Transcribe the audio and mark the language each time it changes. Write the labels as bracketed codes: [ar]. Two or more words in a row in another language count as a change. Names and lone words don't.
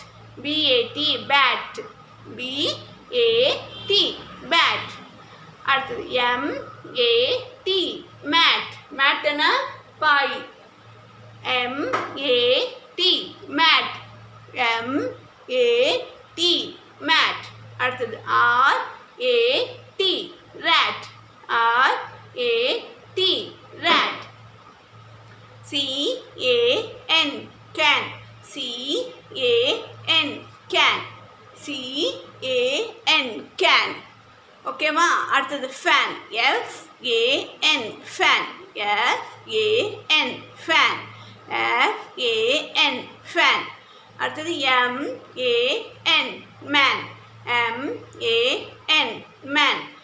[en] BAT, bat. BAT, bat. அடுத்தது MAT, மேட். [ta] மேட்டுனா பாய். [en] MAT, mat. MAT, மேட். அடுத்தது RAT, rat, RAT, rat. CAN, can, CAN, can, CAN, can. ஓகேவா? அடுத்தது fan, FAN, fan, FAN, fan, FAN, fan. அடுத்தது MAN, man, MAN, man.